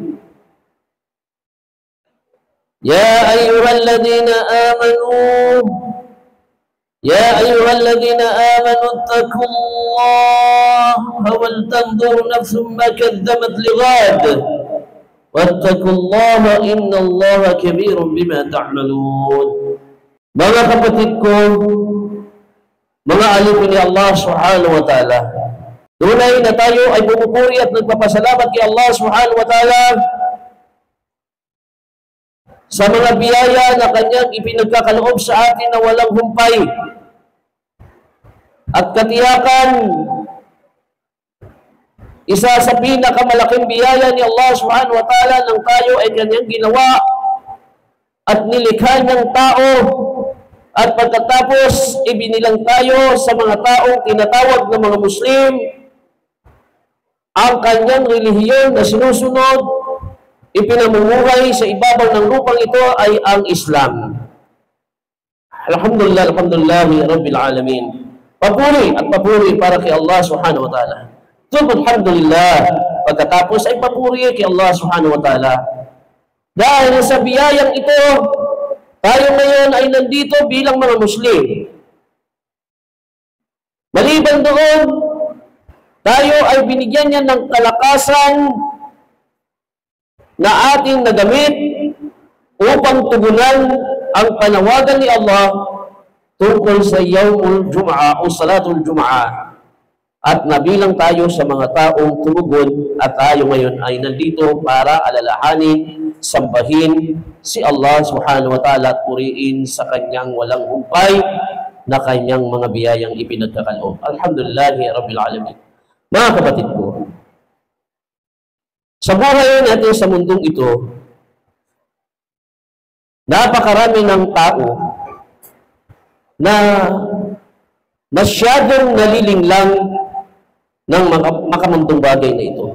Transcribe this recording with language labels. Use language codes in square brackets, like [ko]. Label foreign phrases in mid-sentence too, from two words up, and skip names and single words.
[ar] يا أيها الذين آمنوا اتقوا الله ولتنظر نفس ما قدمت لغد واتقوا الله إن الله كبير بما تعملون. [tl] Mga kapatid ko, mga alipin ni Allah [ar] سبحانه وتعالى, [tl] tunay na tayo ay bumupuri at nagpapasalamat kay Allah [ar] سبحانه وتعالى [tl] sa mga biyaya na kanyang ipinagkakaloob sa atin na walang humpay at katiyakan. Isa sa pinakamalaking biyaya ni Allah [ar] سبحانه وتعالى [tl] nang tayo ay kanyang ginawa at nilikha niyang tao, at pagkatapos ibinilang tayo sa mga taong tinatawag na mga Muslim. Ang kanyang relihiyon na sinusunod, ipinamumuhay sa ibabaw ng lupang ito ay ang Islam. [ar] الحمد لله، الحمد لله رب العالمين. [tl] Papuri at papuri para kay Allah [ar] سبحانه وتعالى. [tl] Alhamdulillah, pagkatapos ay papuri kay Allah [ar] سبحانه وتعالى. [tl] Dahil sa biyayang ito, tayo ngayon ay nandito bilang mga Muslim. Maliban doon, tayo ay binigyan niya ng kalakasan na ating nagamit upang tugunan ang panawagan ni Allah tungkol sa Yawmul Jum'ah o Salatul Jum'ah. At nabilang tayo sa mga taong tumugon, at tayo ngayon ay nandito para alalahanin, sambahin si Allah [ar] سبحانه وتعالى [tl] at puriin sa kanyang walang humpay na kanyang mga biyayang ipinagkakaloob. [ar] الحمد لله رب العالمين. [tl] Mga kapatid ko, sa buhay natin sa mundong ito, napakarami ng tao na masyadong nalilinglang ng makamundong bagay na ito.